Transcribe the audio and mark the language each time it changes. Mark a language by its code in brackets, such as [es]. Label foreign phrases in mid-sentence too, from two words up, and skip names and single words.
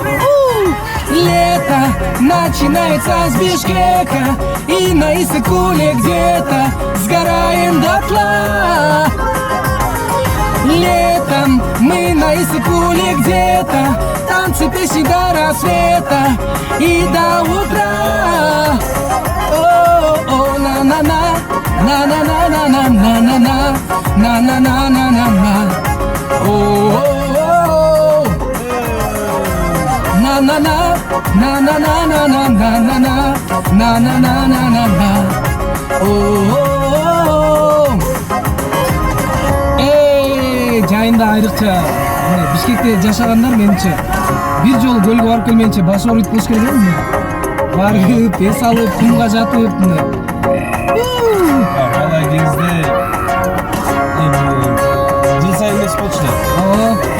[ru] Лето начинается с Бишкека, и на Иссык-Куле где-то сгораем дотла. Летом мы на Иссык-Куле где-то, танцы, песни до рассвета и до утра. О, на-на-на, на-на-на-на-на-на-на, на-на-на-на-на-на. О, на-на-на, на-на-на-на-на-на-на, на-на-на-на-на-на. О, [ky] жайында айрыкча Бишкекте жашагандар менимче бир жолу көлгө барып келмейинче баш ооруйт болуш керек эмне? Барып, эс алып, кумга жатып мындай. Бала кезде жыл сайын эмес болчу да.